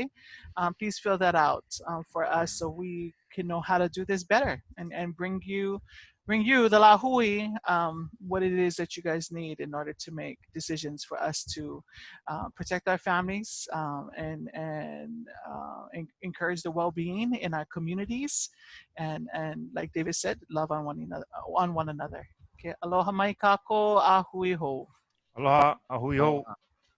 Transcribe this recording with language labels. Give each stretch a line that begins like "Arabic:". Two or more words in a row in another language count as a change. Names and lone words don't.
English: Please fill that out for us so we can know how to do this better and bring you the Lahui what it is that you guys need in order to make decisions for us to protect our families and encourage the well-being in our communities and like David said, love on one another.
Hawaiian: Okay, aloha mai kako a hui ho. Aloha, ahui ho.